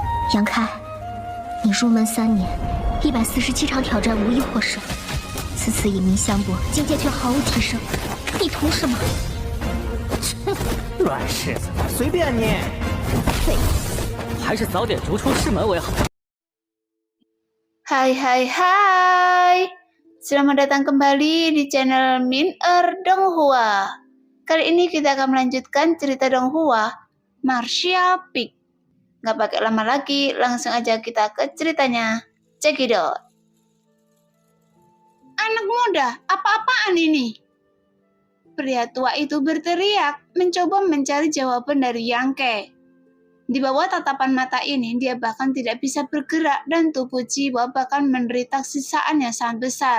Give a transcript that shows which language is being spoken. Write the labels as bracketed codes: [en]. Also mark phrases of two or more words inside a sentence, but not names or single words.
[zh] 杨开，你入门3年，147场挑战无一获胜，此次以名相搏，境界却毫无提升，你图什么？乱柿子，随便你。废物，还是早点逐出师门为好。 [id] Hai, selamat datang kembali di channel Min-er Donghua. Kali ini kita akan melanjutkan cerita Donghua, Martial Peak. Gak pakai lama lagi, langsung aja kita ke ceritanya. [en] Check it out. [id] Anak muda, apa-apaan ini? Pria tua itu berteriak, mencoba mencari jawaban dari Yangke. Di bawah tatapan mata ini, dia bahkan tidak bisa bergerak dan tubuh jiwa bahkan menderita siksaan yang sangat besar.